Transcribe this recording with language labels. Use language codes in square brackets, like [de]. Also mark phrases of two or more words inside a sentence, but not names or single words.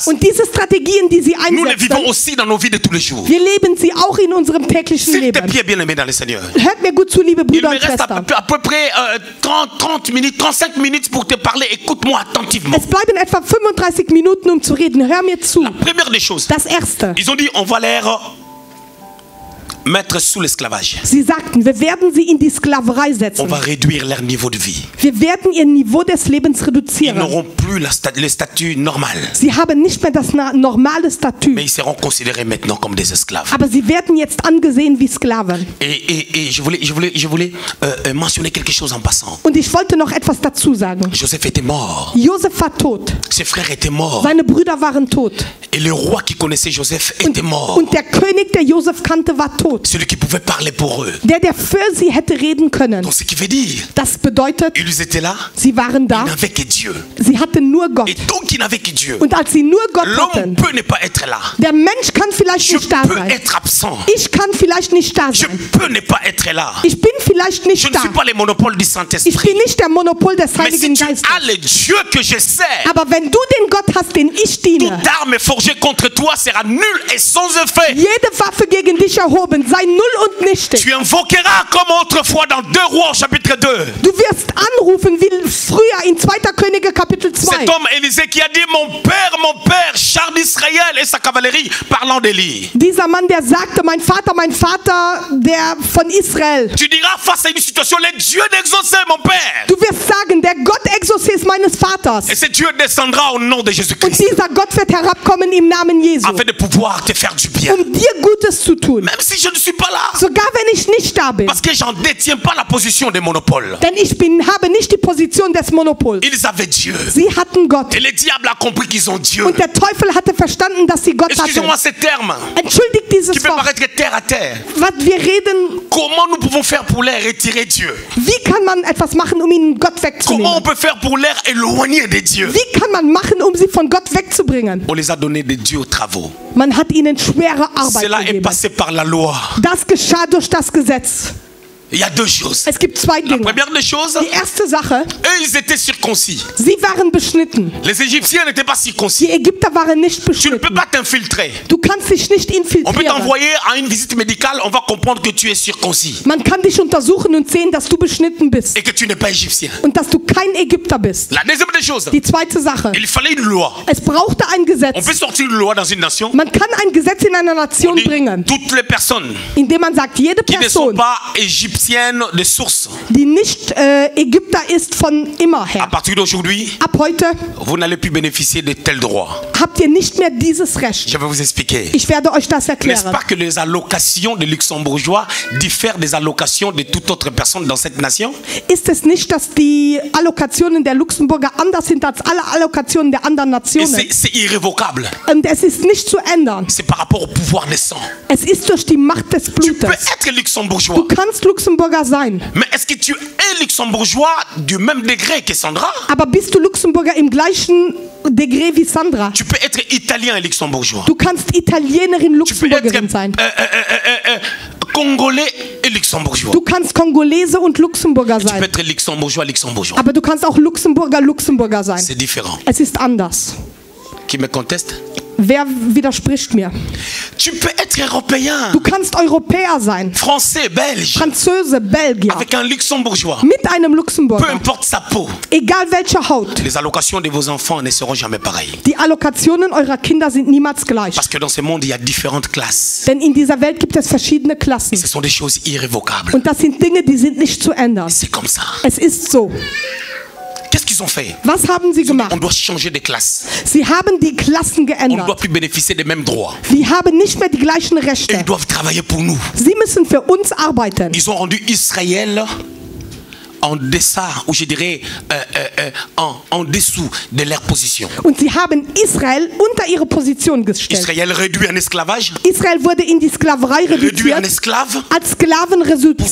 [de] Und diese Strategien, die sie [fr] nous les vivons [de] einsetzen, [fr] aussi dans nos vies de tous les jours. [de] wir leben sie auch in unserem täglichen [fr] S'il te [de] Leben. [fr] plaît, bien-aimé dans le Seigneur. [de] Hört mir gut zu, liebe [fr] Il [de] Brüder [fr] me [de] und [fr] reste [de] Schwestern. [fr] à peu près 30 minutes, 35 minutes pour te parler. Écoute-moi attentivement. [de] Es bleiben etwa 35 Minuten, um zu reden. Hör mir zu. [fr] La première des choses, [de] Das Erste. [fr] ils ont dit on va les mettre sous l'esclavage. [de] Sie sagten, wir werden sie in die Sklaverei [fr] On [de] setzen. [fr] va réduire leur niveau de vie. [de] Wir werden ihr Niveau des Lebens [fr] Ils [de] reduzieren. [fr] n'auront plus le statut normal. [de] Sie haben nicht mehr das normale Statut. [fr] Mais ils seront considérés maintenant comme des esclaves. [de] Aber sie werden jetzt angesehen wie Sklaven. [fr] Et je voulais mentionner quelque chose en passant. [de] Und ich wollte noch etwas dazu sagen. [fr] Joseph était mort. [de] Josef war tot. [fr] Ses frères étaient morts. [de] Seine Brüder waren tot. [fr] Et le roi qui connaissait Joseph était mort. [de] Und der König, der Josef kannte, war tot. [fr] Celui qui pouvait parler pour eux. [de] Der für sie hätte reden können. [fr] Donc ce qui veut dire, [de] Das bedeutet, [fr] ils étaient là, [de] sie waren da. [fr] ils n'avaient que Dieu. [de] Sie hatten nur Gott. [fr] Et donc ils n'avaient que Dieu. [de] Und als sie nur Gott [fr] L'homme [de] hatten, [fr] peut ne pas être là. [de] der Mensch kann vielleicht [fr] Je [de] nicht da [fr] peux [de] sein. [fr] être absent. [de] Ich kann vielleicht nicht da [fr] Je [de] sein. [fr] peux ne pas être là. [de] Ich bin vielleicht [fr] Je [de] nicht [fr] ne [de] da. [fr] suis pas le monopole du [de] Ich [fr] Saint-Esprit. [de] bin nicht der Monopol des [fr] Mais si [de] Heiligen [fr] tu [de] Geistes. [fr] as le Dieu que je sers, [de] Aber wenn du den Gott hast, den ich [fr] toute [de] diene, [fr] arme forgée contre toi sera nulle et sans effet. [de] jede Waffe gegen dich erhoben, sei null und nichtig. [fr] Tu invoqueras comme autrefois dans 2 Rois chapitre 2. [de] Du wirst anrufen wie früher in 2. Könige Kapitel 2. [fr] Cet homme Élisée qui a dit mon père, char d'Israël et sa cavalerie, parlant d'Élie. [de] Dieser Mann, der sagte, mein Vater, der von Israel. [fr] Tu diras face à une situation, le Dieu d'exaucer mon père. [de] Du wirst sagen, der Gott Exorcist meines Vaters. [fr] Et ce Dieu descendra au nom de [de] Und Jésus-Christ dieser Gott wird herabkommen im Namen Jesu, [fr] afin de pouvoir te faire du bien. [de] dir Gutes zu tun. [fr] Même si je ne suis pas là. [de] Sogar wenn ich nicht da bin. [fr] Parce que j'en détiens pas la position de monopole. [de] Denn ich habe nicht die Position des Monopols. [fr] Ils avaient Dieu. [de] Sie hatten Gott. [fr] Et le diable a compris qu'ils ont Dieu. [de] Und der Teufel hatte verstanden, dass sie Gott [fr] Excusez-moi [de] hatten. [fr] ces termes [de] Entschuldigt dieses [fr] qui peuvent [de] Wort. [fr] paraître terre à terre. [de] Was wir reden, [fr] Comment nous pouvons faire pour leur retirer Dieu? [de] wie kann man etwas machen, um ihnen Gott [fr] Comment on [de] wegzunehmen? [fr] peut faire pour leur éloigner de Dieu? [de] Wie kann man machen, um sie von Gott wegzubringen? [fr] On les a donné des durs travaux. [de] Man hat ihnen schwere Arbeit [fr] Cela est [de] gegeben. [fr] passé par la loi. [de] Das geschah durch das Gesetz. [fr] Il y a deux choses. [de] Es gibt zwei [fr] La [de] Dinge. [fr] première des choses, [de] Die erste Sache, [fr] eux, ils étaient circoncis. [de] sie waren beschnitten. [fr] Les Égyptiens n'étaient pas [de] Die [fr] circoncis. [de] Ägypter waren nicht [fr] Tu ne peux [de] beschnitten. [fr] pas t'infiltrer. [de] Du kannst dich nicht [fr] On peut [de] infiltrieren. [fr] t'envoyer à une visite médicale, on va comprendre que tu es circoncis [de] Man kann dich untersuchen und sehen, dass du beschnitten bist [fr] et que tu n'es pas égyptien. [de] und dass du kein Ägypter bist. [fr] La deuxième des choses, [de] Die zweite Sache, [fr] il fallait une loi. [de] es brauchte ein [fr] On [de] Gesetz. [fr] peut sortir une loi dans une nation. [de] Man kann ein Gesetz in einer [fr] On [de] Nation [fr] dit [de] bringen, [fr] toutes les personnes [de] indem man sagt, jede [fr] qui ne sont [de] Person, [fr] pas égyptiennes de source, [de] die nicht Ägypter ist von immer [fr] à [de] her. [fr] partir d'aujourd'hui, [de] Ab heute [fr] vous n'allez plus bénéficier de tels droits. [de] habt ihr nicht mehr dieses Recht. [fr] Je vais vous expliquer. [de] Ich werde euch das [fr] N'est-ce [de] erklären. [fr] pas que les allocations des luxembourgeois diffèrent des allocations de toute autre personne dans cette nation? [de] Ist es nicht, dass die Allokationen der Luxemburger anders sind als alle Allokationen der anderen [fr] Et [de] Nationen? [fr] c'est irrévocable. [de] Und es ist nicht zu ändern. [fr] C'est par rapport au pouvoir des sangs. [de] Es ist durch die Macht des [fr] Tu peux [de] Blutes. [fr] être luxembourgeois, [de] Du kannst Luxemburger sein, [fr] mais est-ce que tu es luxembourgeois du même degré que Sandra? [de] aber bist du Luxemburger im gleichen Degré wie Sandra? [fr] Tu peux être italien et luxembourgeois. [de] Du kannst Italienerin, [fr] Tu peux [de] Luxemburgerin [fr] être [de] sein. [fr] congolais et luxembourgeois. [de] Du kannst Kongolese und Luxemburger [fr] Tu peux [de] sein. [fr] être luxembourgeois, luxembourgeois. [de] Aber du kannst auch Luxemburger sein. [fr] C'est différent. [de] Es ist anders. [fr] Qui me conteste? [de] Wer widerspricht mir? [fr] Tu peux être européen, [de] Du kannst Europäer sein. [fr] français, belge, [de] Franzose, Belgier. [fr] avec un luxembourgeois. [de] Mit einem [fr] Peu [de] Luxemburger. [fr] importe sa peau. [de] Egal welche Haut. [fr] Les allocations de vos enfants ne seront jamais pareilles. [de] Die Allokationen eurer Kinder sind niemals gleich. [fr] Parce que dans ce monde, il y a différentes classes. [de] Denn in dieser Welt gibt es verschiedene Klassen. [fr] Ce sont des choses irrévocables. [de] Und das sind Dinge, die sind nicht zu ändern. [fr] C'est comme ça. [de] Es ist so. [fr] Qu'est-ce qu'ils ont fait? [de] Was haben sie [fr] On [de] gemacht? [fr] doit changer de classe. [de] Sie haben die Klassen [fr] On ne doit [de] geändert. [fr] plus bénéficier des mêmes droits. [de] Sie haben nicht mehr die gleichen [fr] Et [de] Rechte. [fr] ils doivent travailler pour nous. [de] Sie müssen für uns arbeiten. [fr] Ils ont rendu Israël en deçà, ou je dirais en dessous de leur position. [de] Und sie haben Israel unter ihre Position gestellt. [fr] Israël réduit en esclavage, [de] Israel wurde in die Sklaverei [fr] réduit en [de] reduziert, [fr] esclave, [de] als Sklaven [fr] pour [de] reduziert,